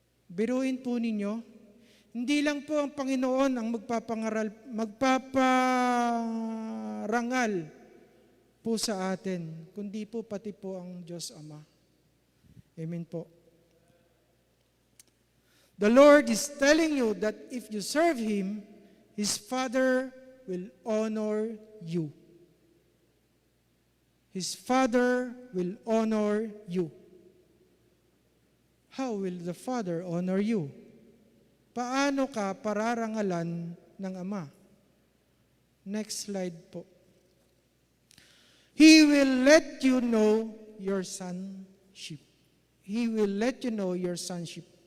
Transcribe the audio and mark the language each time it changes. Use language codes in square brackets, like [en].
[tl] Biruin po ninyo, hindi lang po ang Panginoon ang magpaparangal po sa atin, kundi po pati po ang Diyos Ama. Amen po. [en] The Lord is telling you that if you serve Him, His Father will honor you. His Father will honor you. How will the Father honor you? [tl] Paano ka pararangalan ng Ama? [en] Next slide po. He will let you know your sonship. He will let you know your sonship.